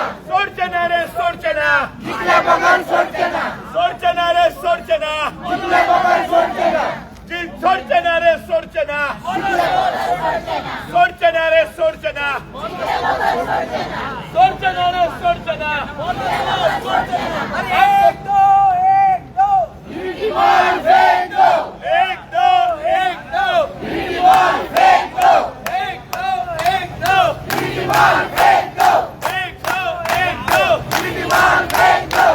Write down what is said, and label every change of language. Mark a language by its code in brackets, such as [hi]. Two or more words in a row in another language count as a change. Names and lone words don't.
[kok] सोडचे ना रे सोडचे ना जिंकल्या बगर सोडचे ना सोडचे ना रे सोडचे ना जिंकल्या बगर सोडचे ना सोडचे ना रे सोडचे ना सोडचे ना रे सोडचे ना सोडचे ना रे सोडचे ना [hi] एक दो बॉल फेंक दो एक दो एक दो बॉल फेंक दो एक दो एक दो बॉल फेंक दो एक दो एक दो बॉल फेंक दो